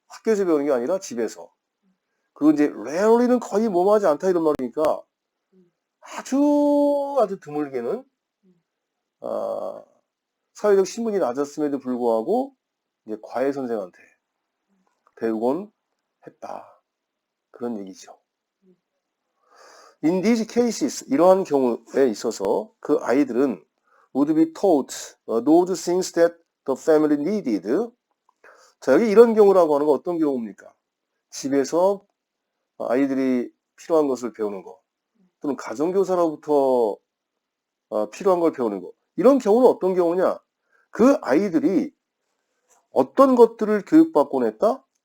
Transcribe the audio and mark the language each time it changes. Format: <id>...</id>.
<ko>학교에서 배우는 게 아니라 집에서. 그리고 이제 rarely는 거의 뭐하지 않다 이런 말이니까 아주 드물게는 사회적 신분이 낮았음에도 불구하고 이제 과외 선생한테 배우곤 했다. 그런 얘기죠.</ko> <en>In these cases,</en> <ko>이러한 경우에 있어서 그 아이들은</ko> <en>would be taught those things that the family needed.</en> <ko>자, 여기 이런 경우라고 하는 건 어떤 경우입니까? 집에서 아이들이 필요한 것을 배우는 거, 또는 가정교사로부터 필요한 걸 배우는 거. 이런 경우는 어떤 경우냐? 그 아이들이 어떤 것들을 교육받곤 했다?</ko>